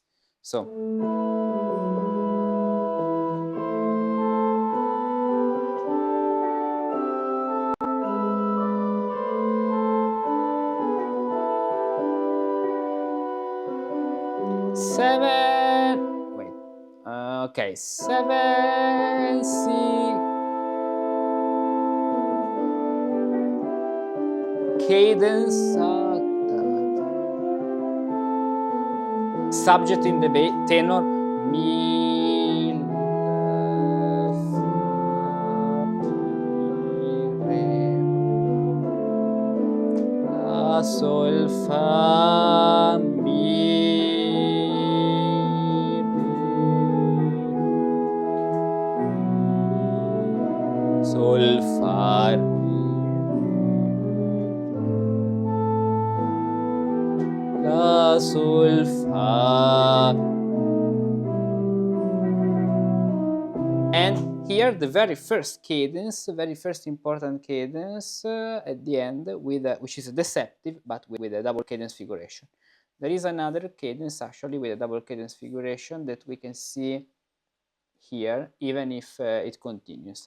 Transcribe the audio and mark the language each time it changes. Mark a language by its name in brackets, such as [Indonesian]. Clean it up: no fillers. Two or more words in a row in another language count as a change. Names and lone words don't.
[English] So seven, wait, okay, 7 C, cadence, subject in the tenor, mi, fa, mi, la, sol, fa, mi, re, sol, fa, re, la, sol, fa. And here the very first cadence, very first important cadence at the end, with which is deceptive, but with a double cadence figuration. There is another cadence actually with a double cadence figuration that we can see here, even if it continues.